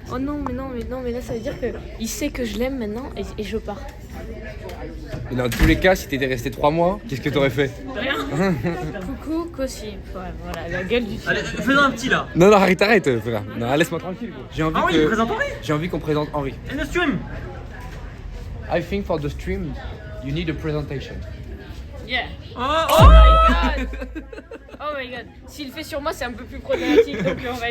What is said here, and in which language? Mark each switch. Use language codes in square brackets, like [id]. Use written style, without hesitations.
[fr] Oh non, mais là ça veut dire que il sait que je l'aime maintenant et je pars. Mais dans tous les cas, si t'étais resté 3 mois, qu'est-ce que t'aurais fait? Rien. Coucou, Kossi. Ouais, voilà, la gueule du Allez, fais-en un petit là. Non, arrête, frère. Non, laisse-moi tranquille. Gros. Henri, présente Henri. J'ai envie qu'on présente Henri. [en] And the stream. I think for the stream, you need a presentation. Yeah. Oh, Oh my god. Oh my god. [fr] S'il le fait sur moi, c'est un peu plus problématique donc on va